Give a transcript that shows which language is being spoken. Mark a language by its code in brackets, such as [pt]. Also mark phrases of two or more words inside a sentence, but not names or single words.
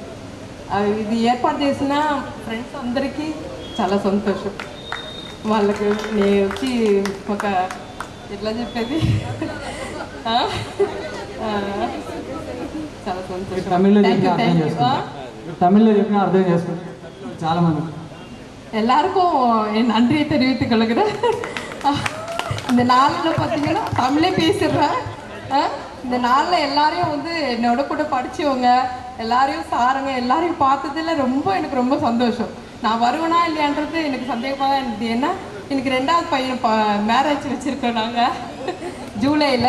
[te] ఇది ఏర్పాటు చేసిన ఫ్రెండ్స్ అందరికీ చాలా సంతోషం. వాళ్ళకి నేను వచ్చి ఒక ఎట్లా చెప్పేది చాలా సంతోషం. తమిళ్లో చెప్పిన అర్థం చేసుకుంటారు చాలా మంది. [ta] எல்லாருக்கும் என் நன்றியை தெரிவித்துக் கொள்கிறேன். இந்த நாளில் பார்த்தீங்கன்னா தமிழே பேசிடுறேன். இந்த நாளில் எல்லாரையும் என்னோட கூட படித்தவங்க எல்லாரையும் சாருங்க எல்லாரையும் பார்த்ததில் எனக்கு ரொம்ப சந்தோஷம். நான் வருவேனா இல்லையான்றது எனக்கு சந்தேகமாக தான் இருந்தது. ஏன்னா எனக்கு 2வது பையன் மேரேஜ் வச்சுருக்கோம் நாங்கள் ஜூலையில்.